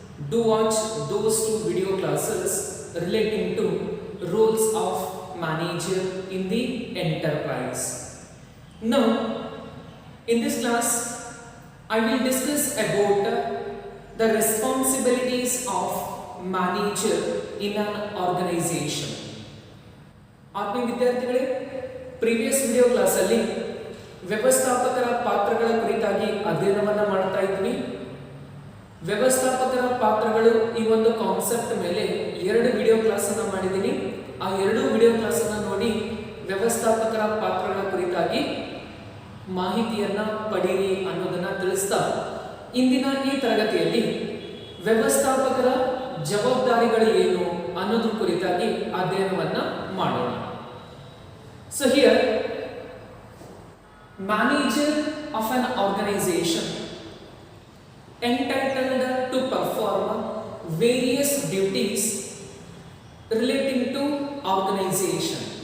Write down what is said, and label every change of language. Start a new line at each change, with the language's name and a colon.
English: Do watch those two video classes relating to roles of manager in the enterprise. Now in this class I will discuss about the responsibilities of manager in an organization.
Kannada: ಆತ್ಮೀಯ ವಿದ್ಯಾರ್ಥಿಗಳೇ, previous video class ಅಲ್ಲಿ ವ್ಯವಸ್ಥಾಪಕರ ಪಾತ್ರಗಳ ಕುರಿತಾಗಿ ಅಧ್ಯಯನವನ್ನ ಮಾಡ್ತಾ ಇದ್ವಿ. ವ್ಯವಸ್ಥಾಪಕರ ಪಾತ್ರಗಳು ಈ ಒಂದು ಕಾನ್ಸೆಪ್ಟ್ ಮೇಲೆ ಎರಡು ವಿಡಿಯೋ ಕ್ಲಾಸ್ ಅನ್ನು ಮಾಡಿದ್ದೀನಿ. ಆ ಎರಡು ವಿಡಿಯೋ ಕ್ಲಾಸ್ ಅನ್ನು ನೋಡಿ ವ್ಯವಸ್ಥಾಪಕರ ಪಾತ್ರಗಳ ಕುರಿತಾಗಿ ಮಾಹಿತಿಯನ್ನ ಪಡೆಯಿರಿ ಅನ್ನೋದನ್ನ ತಿಳಿಸ್ತಾ ಇಂದಿನ ಈ ತರಗತಿಯಲ್ಲಿ ವ್ಯವಸ್ಥಾಪಕರ ಜವಾಬ್ದಾರಿಗಳು ಏನು ಅನ್ನೋದ್ರ ಕುರಿತಾಗಿ ಅಧ್ಯಯನವನ್ನ ಮಾಡೋಣ.
English: So here manager of an organization entitled to perform various duties relating to organization.